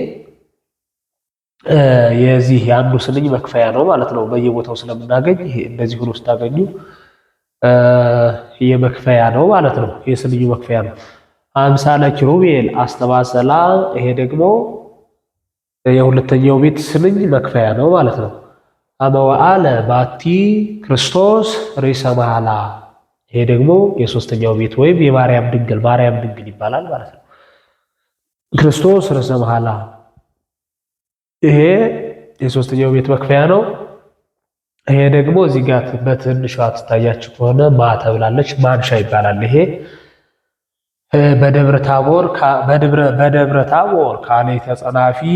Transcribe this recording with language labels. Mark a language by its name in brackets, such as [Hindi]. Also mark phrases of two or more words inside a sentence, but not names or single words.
[Amharic] የዚህ የአንዱ ስንኝ መክፈያ ነው ማለት ነው። በየቦታው ስለምናገኝ ይሄ እንደዚህ ሆኖ ስታገኙ የመክፈያ ነው ማለት ነው። የስንኙ መክፈያ ነው። [Geez] አምሳለ ኪሩቤል አስተባሰላ [Amharic] ይሄ ደግሞ የሁለተኛው ቤት ስንኝ መክፈያ ነው ማለት ነው። [Geez] አመ ወአለ ባቲ ክርስቶስ ርእሰ መዓላ [Amharic] ይሄ ደግሞ የሶስተኛው ቤት ወይም የማርያም ድንግል ይባላል ማለት ነው። [Geez] ክርስቶስ ርእሰ መዓላ [Amharic] ይሄ የሶስተኛው ቤት መክፈያ ነው። ይሄ ደግሞ እዚህ ጋር በትንሿ ትታያችሁ ከሆነ ማ ተብላለች፣ ማንሻ ይባላል። ይሄ በደብረ ታቦር [Geez] ካልእተ ጸናፊ